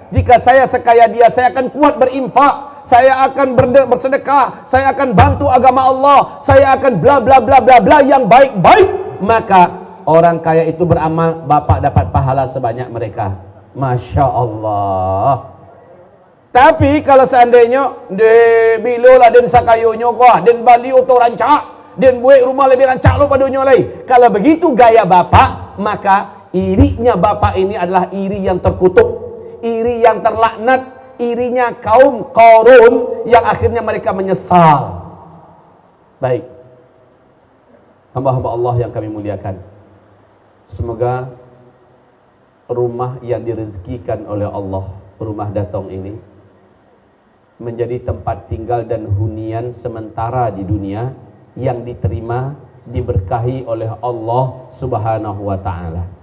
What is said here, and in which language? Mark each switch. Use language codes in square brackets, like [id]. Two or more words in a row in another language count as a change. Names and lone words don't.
[id] Jika saya sekaya dia, saya akan kuat berinfak, saya akan bersedekah, saya akan bantu agama Allah, saya akan bla bla bla bla bla yang baik-baik. Maka orang kaya itu beramal, Bapak dapat pahala sebanyak mereka. [ar] ما شاء الله. [id] Tapi kalau seandainya [min] de bilolah den sakayonyo kuah, den bali oto rancak, den buat rumah lebih rancak lo pada dunia lain. [id] Kalau begitu gaya Bapak, maka irinya Bapak ini adalah iri yang terkutuk, iri yang terlaknat, irinya kaum Qarun yang akhirnya mereka menyesal. Baik, hamba-hamba Allah yang kami muliakan, semoga rumah yang direzekikan oleh Allah, rumah Datong ini, menjadi tempat tinggal dan hunian sementara di dunia yang diterima, diberkahi oleh Allah [ar] سبحانه وتعالى.